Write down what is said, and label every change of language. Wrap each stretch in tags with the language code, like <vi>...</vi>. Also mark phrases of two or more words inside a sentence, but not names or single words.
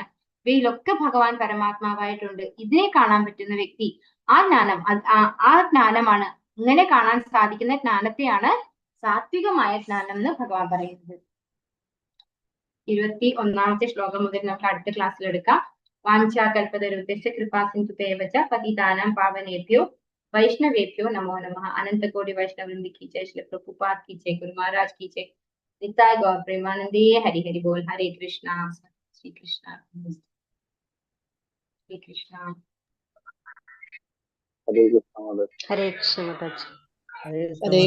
<ml>ഇവയിലൊക്കെ ഭഗവാൻ പരമാത്മാവായിട്ടുണ്ട്. ഇതിനെ കാണാൻ പറ്റുന്ന വ്യക്തി, ആ ജ്ഞാനമാണ്, ഇങ്ങനെ കാണാൻ സാധിക്കുന്ന ജ്ഞാനത്തെയാണ് സാത്വികമായ ജ്ഞാനം എന്ന് ഭഗവാൻ പറയുന്നത്. 21ാമത്തെ ശ്ലോകം മുതൽ നമുക്ക് അടുത്ത ക്ലാസ്സിൽ എടുക്കാം.</ml> <sa>വാഞ്ചാകൽപതരുദ്ദേശ കൃപാസിന്ധുഭ്യവ ച പതിതാനാം പാവനേഭ്യോ വൈഷ്ണവേഭ്യോ നമോ നമഃ.</sa> <hi>അനന്തകോടി വൈഷ്ണവവൃന്ദ की जय, श्री प्रभुपाद की जय, गुरु महाराज की जय,</hi> <bn>নিতাই গৌর প্রেমানন্দে, হরি হরি বোল.</bn> <sa>हरे कृष्णा, श्री कृष्णा, श्री कृष्णा. हरे कृष्णा. हरे कृष्ण.</sa>